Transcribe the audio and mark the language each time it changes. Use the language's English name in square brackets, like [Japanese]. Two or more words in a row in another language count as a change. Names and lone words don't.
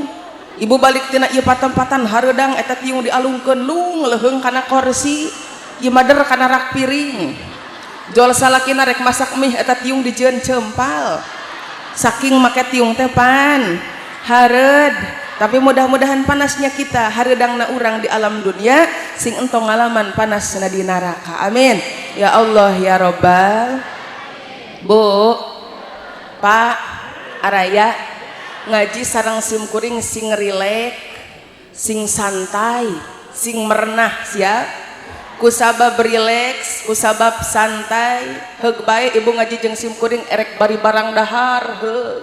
[Sundanese] Ibu balik tina ieu patempatan hareudang eta tiung dialungkeun lung leuheung kana kursi, ieu mader kana rak piring. Jol salakina rek masak mie eta tiung dijieun cempal. Saking make tiung teh pan hareud, tapi [Indonesian] mudah-mudahan panasnya kita [Sundanese] hareudangna urang di alam dunia sing entong ngalaman panasna di neraka. [Arabic] آمين يا الله يا ربّ. [Sundanese] Bu, Pak, araya ngaji sareng simkuring sing rileks, sing santai, sing merenah siap. Kusabab rileks, kusabab santai, heug bae ibu ngaji jeung simkuring erek bari barang dahar, heug.